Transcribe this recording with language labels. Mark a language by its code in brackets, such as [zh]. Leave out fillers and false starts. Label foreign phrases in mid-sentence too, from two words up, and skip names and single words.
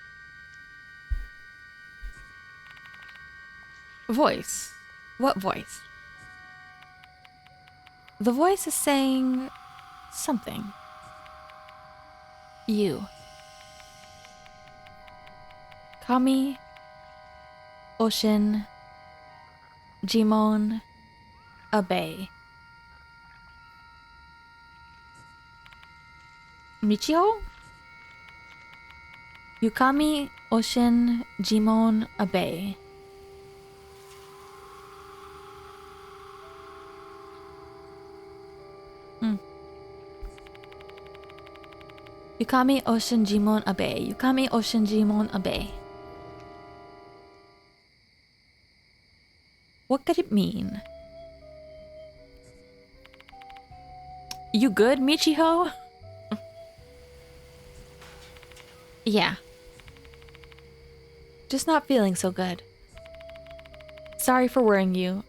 [en] Voice? What voice? The voice is saying something. You. Kami, Oshin, Jimon, Abe. Michiho? Yukami, Oshin, Jimon, Abe. Yukami, Oshin, Jimon, Abe. Yukami, Oshin, Jimon, Abe. What what could it mean? You good, Michiho? Yeah. Just not feeling so good. Sorry for worrying you.